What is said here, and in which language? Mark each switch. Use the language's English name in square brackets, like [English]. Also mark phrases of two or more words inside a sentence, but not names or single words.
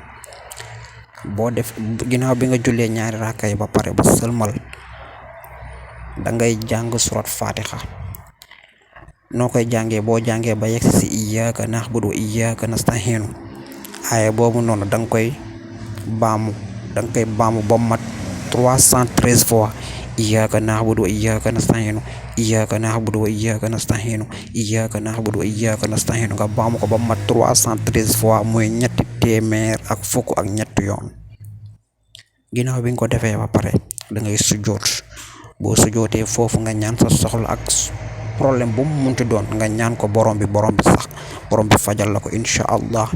[Wolof] boo def ginnaaw bi nga jullee 2 raka yi ba pare ba sëlmal, da ngay jàng surat Fatiha. noo koy jàngee, boo jàngee ba yegg si [Arabic] إياك نعبد وإياك نستعين, [Wolof] aaya boobu noonu da nga koy baamu ba mat 313 fois. [Arabic] إياك نعبد وإياك نستعين، إياك نعبد وإياك نستعين، إياك نعبد وإياك نستعين, [Wolof] nga baamu ko ba mat 313 fois, muy 313 yoon. ginnaaw bi nga ko defee ba pare da ngay sujjoot. boo sujjootee foofu nga ñaan sa soxla ak problème bu mu munti doon, nga ñaan ko borom bi fajal la ko Inch'Allah.